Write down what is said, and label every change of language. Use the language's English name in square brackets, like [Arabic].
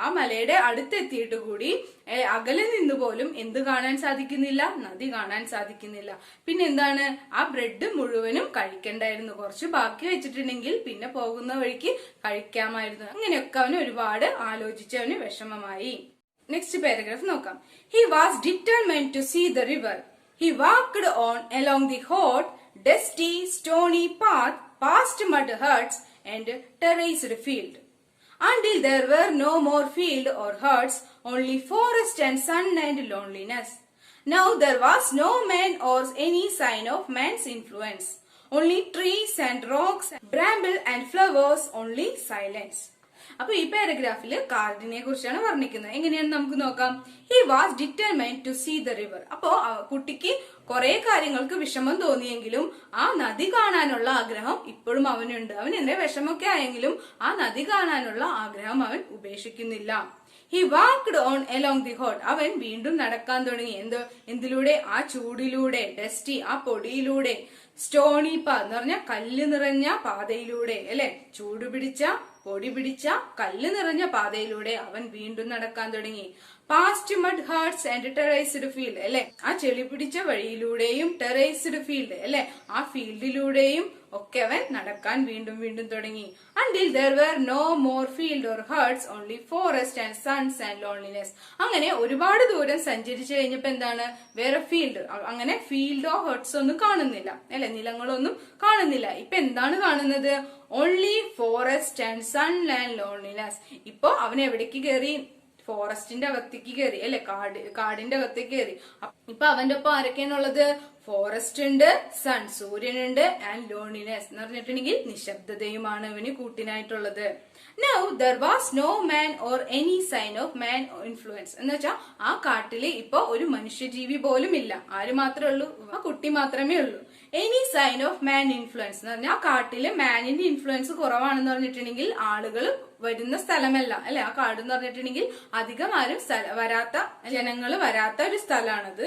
[Malayalam] ആ മലയുടെ അടുത്തെത്തിയിട്ട് കൂടി അകലെ നിന്ന് പോലും എന്ത് കാണാൻ സാധിക്കുന്നില്ല? നദി കാണാൻ സാധിക്കുന്നില്ല. പിന്നെന്താണ്? ആ ബ്രെഡ് മുഴുവനും കഴിക്കണ്ടായിരുന്നു. കുറച്ച് ബാക്കി വെച്ചിട്ടുണ്ടെങ്കിൽ പിന്നെ പോകുന്ന വഴിക്ക് കഴിക്കാമായിരുന്നു. അങ്ങനെയൊക്കെ അവന് ഒരുപാട് ആലോചിച്ച് അവന് വിഷമമായി. നെക്സ്റ്റ് പാരഗ്രാഫ് നോക്കാം. [English] He was determined to see the river. He walked on along the hot, dusty, stony path past mud huts and terraced field, until there were no more field or huts, only forest and sun and loneliness. Now there was no man or any sign of man's influence, only trees and rocks, bramble and flowers, only silence. [Malayalam] അപ്പൊ ഈ പാരഗ്രാഫില് കാർഡിനെ കുറിച്ചാണ് വർണ്ണിക്കുന്നത്. എങ്ങനെയാണ് നമുക്ക് നോക്കാം. [English] He was determined to see the river. [Malayalam] അപ്പോ കുട്ടിക്ക് കുറെ കാര്യങ്ങൾക്ക് വിഷമം തോന്നിയെങ്കിലും ആ നദി കാണാനുള്ള ആഗ്രഹം ഇപ്പോഴും അവനുണ്ട്. അവൻ എന്റെ വിഷമൊക്കെ ആയെങ്കിലും ആ നദി കാണാനുള്ള ആഗ്രഹം അവൻ ഉപേക്ഷിക്കുന്നില്ല. [English] He walked on along the hot. [Malayalam] അവൻ വീണ്ടും നടക്കാൻ തുടങ്ങി. എന്തിലൂടെ? ആ ചൂടിലൂടെ, ഡസ്റ്റി, ആ പൊടിയിലൂടെ, സ്റ്റോണി പാ എന്ന് പറഞ്ഞ കല്ല് നിറഞ്ഞ പാതയിലൂടെ, അല്ലെ, ചൂട് പിടിച്ച പൊടി പിടിച്ച കല്ല് നിറഞ്ഞ പാതയിലൂടെ അവൻ വീണ്ടും നടക്കാൻ തുടങ്ങി. [English] past mud huts and terraced field, [Malayalam] അല്ലെ, ആ ചെളി പിടിച്ച വഴിയിലൂടെയും ടെറൈസ്ഡ് ഫീൽഡ്, അല്ലെ, ആ ഫീൽഡിലൂടെയും ഒക്കെ അവൻ നടക്കാൻ വീണ്ടും വീണ്ടും തുടങ്ങി. [English] Until there were no more field or huts, only forest and suns and loneliness. [Malayalam] അങ്ങനെ ഒരുപാട് ദൂരം സഞ്ചരിച്ചു കഴിഞ്ഞപ്പോ എന്താണ്? വേറെ ഫീൽഡ്, അങ്ങനെ ഫീൽഡോ ഹട്ട്സോ ഒന്നും കാണുന്നില്ല, അല്ലെ, നിലങ്ങളൊന്നും കാണുന്നില്ല. ഇപ്പൊ എന്താണ് കാണുന്നത്? [English] Only forest and sun and loneliness. [Malayalam] ഇപ്പൊ അവൻ എവിടേക്ക് കയറി? ഫോറസ്റ്റിന്റെ അകത്തേക്ക് കയറി, അല്ലെ, കാടിന്റെ അകത്തേക്ക് കയറി. ഇപ്പൊ അവന്റെ ഒപ്പം ആരൊക്കെയാണുള്ളത്? ഫോറസ്റ്റ് ഉണ്ട്, സൺ, സൂര്യനുണ്ട്, ആൻഡ് ലോൺലിനെസ് എന്ന് പറഞ്ഞിട്ടുണ്ടെങ്കിൽ നിശബ്ദതയുമാണ് അവന് കൂട്ടിനായിട്ടുള്ളത്. [English] Now there was no man or any sign of man influence. [Malayalam] എന്ന് വെച്ചാൽ ആ കാട്ടില് ഇപ്പൊ ഒരു മനുഷ്യജീവി പോലും ഇല്ല. ആര് മാത്രമേ ഉള്ളൂ? ആ കുട്ടി മാത്രമേ ഉള്ളൂ. [English] any sign of man influence [Malayalam] എന്ന് പറഞ്ഞാൽ ആ കാട്ടില് മാനിന്റെ ഇൻഫ്ലുവൻസ് കുറവാണെന്ന് പറഞ്ഞിട്ടുണ്ടെങ്കിൽ ആളുകൾ വരുന്ന സ്ഥലമല്ല, അല്ലെ, ആ കാട് എന്ന് പറഞ്ഞിട്ടുണ്ടെങ്കിൽ അധികം ആരും വരാത്ത, ജനങ്ങൾ വരാത്ത ഒരു സ്ഥലമാണത്.